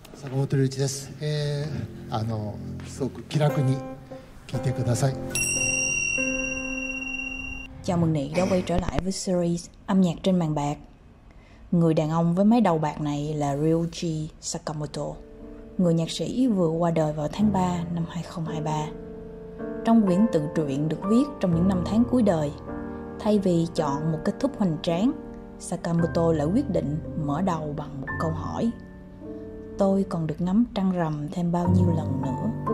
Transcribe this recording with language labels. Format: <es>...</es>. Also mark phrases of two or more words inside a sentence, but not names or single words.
<ja>坂本龍一です。すごく気楽に聞いてください。</ja> <vi>Chào mừng Nị đã quay trở lại với series âm nhạc trên màn bạc. Người đàn ông với mái đầu bạc này là Ryuichi Sakamoto, người nhạc sĩ vừa qua đời vào tháng 3 năm 2023. Trong quyển tự truyện được viết trong những năm tháng cuối đời, thay vì chọn một kết thúc hoành tráng, Sakamoto lại quyết định mở đầu bằng một câu hỏi: tôi còn được ngắm trăng rằm thêm bao nhiêu lần nữa?</vi>